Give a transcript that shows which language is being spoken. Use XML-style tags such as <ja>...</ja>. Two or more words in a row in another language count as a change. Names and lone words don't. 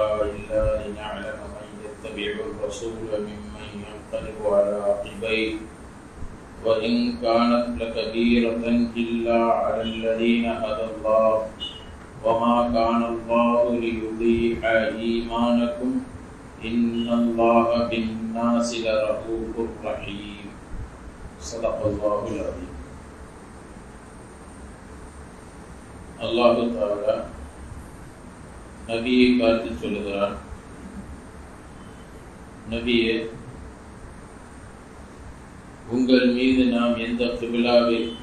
<ar>إلا لنعلم من يتبع الرسول ممن ينقلب على عقبيه وإن كانت لكبيرة إلا على الذين هدى الله وما كان الله ليضيع إيمانكم إن الله بالناس لرؤوف رحيم صدق الله العظيم.</ar> <ta>அல்லாஹ் தஆலா நபியை பார்த்து சொல்லுகிறான், நபியே, உங்கள் மீது நாம் எந்த கிபிலாவை</ta>